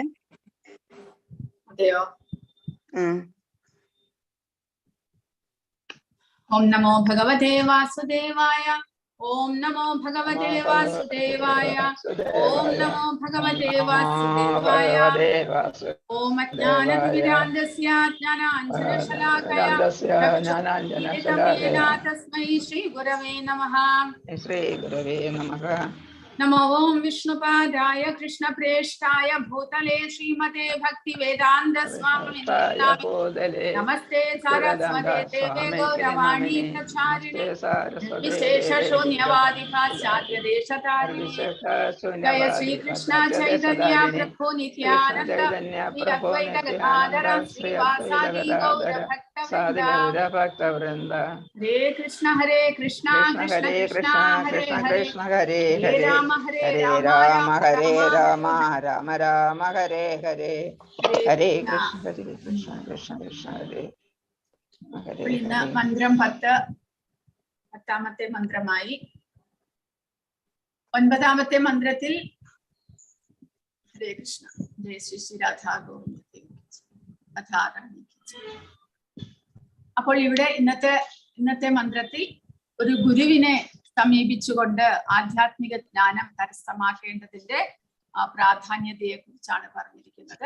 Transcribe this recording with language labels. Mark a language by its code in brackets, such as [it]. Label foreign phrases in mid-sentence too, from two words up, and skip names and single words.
[sa] അതെയോ? ഓം നമോ ഭഗവതേ വാസുദേവായ. ഓം നമോ ഭഗവതേ വാസുദേവായ. ഓം നമോ ഭഗവതേ വാസുദേവായ. ഓം അജ്ഞാനതിമിരാന്ധസ്യ ജ്ഞാനാഞ്ജനശലാകയാ ചക്ഷുരുന്മിലിതം തസ്മൈ ശ്രീ ഗുരവേ നമഃ. नमो ओं विष्णुपादाय कृष्णप्रेष्ठाय भूतले श्रीमते भक्तिवेदान्त स्वामिने नमस्ते सारस्वते देवे गौरवाणी प्रचारिणे विशेष शून्यवादी पाश्चात्य देशतारिणे जय श्री कृष्ण चैतन्य प्रभु नित्यानंद श्री अद्वैत गदाधर श्रीवासादि गौर भक्तवृंद. हरे कृष्ण कृष्ण कृष्ण हरे हरे हरे राम हरे राम हरे राम राम राम हरे हरे हरे कृष्ण कृष्ण कृष्ण हरे. [ml] ഇന്ന് മന്ത്രം 10ാമത്തെ മന്ത്രമായി. 9ാമത്തെ മന്ത്രത്തിൽ [sa] ഹരേ കൃഷ്ണ ജയ ശ്രീ രാധാ ഗോവിന്ദ. [ml] അപ്പോൾ ഇവിടെ ഇന്നത്തെ മന്ത്രത്തിൽ ഒരു ഗുരുവിനെ സമീപിച്ചുകൊണ്ട് ആധ്യാത്മിക ജ്ഞാനം കരസ്ഥമാക്കേണ്ടതിന്റെ പ്രാധാന്യതയെ കുറിച്ചാണ് പറഞ്ഞിരിക്കുന്നത്.